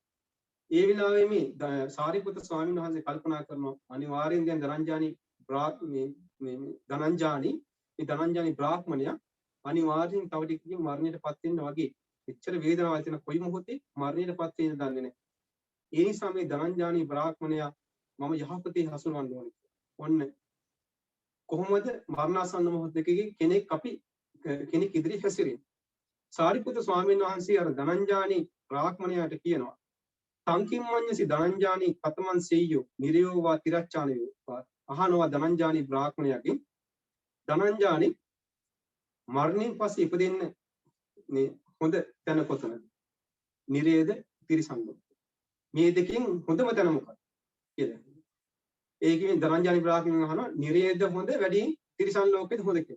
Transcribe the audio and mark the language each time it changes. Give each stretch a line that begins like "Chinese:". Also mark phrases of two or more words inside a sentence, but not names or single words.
Sinhala: ඒ වෙලාවේ මේ සාරිපුත්‍ර ස්වාමීන් වහන්සේ කල්පනා කරනවා අනිවාර්යෙන් දැන් ධනංජානි ධනංජානි බ්‍රාහ්මණයා අනිවාර්යෙන් තව ටිකකින් මරණයටපත් වෙන්න වගේ එච්චර වේදනාවක් තියෙන කොයි මොහොතේ මරණයටපත් වෙන්න දන්නේ නැහැ. ඒ නිසා මේ ධනංජානි බ්‍රාහ්මණයා මම යහපතේ හසුරවන්න ඕනේ. ඔන්න කොහොමද මරණාසන්න මොහොතකදී කෙනෙක් ඉදිරි හැසිරෙන්නේ. සාරිපුත්‍ර ස්වාමීන් වහන්සේ අර ධනංජානි බ්‍රාහ්මණයාට කියනවා
Pali: සංකිම්මඤ්ඤසි ධනංජානි කතමන් සෙය්‍යෝ නිරයෝවා තිරච්ඡානයෝ
Sinhala: අහනවා ධනංජානි බ්‍රාහ්මණයාගෙන් ධනංජානි මරණයෙන් පස්සේ ඉපදෙන්න මේ හොඳ තැන කොතනද? නිරේද තිරිසන් ලෝකද? මේ දෙකෙන් හොඳම තැන මොකක්ද කියලා. ඒකෙන් ධනංජානි බ්‍රාහ්මණයන් අහනවා නිරේද හොඳ වැඩි තිරිසන් ලෝකෙද හොඳ කියලා.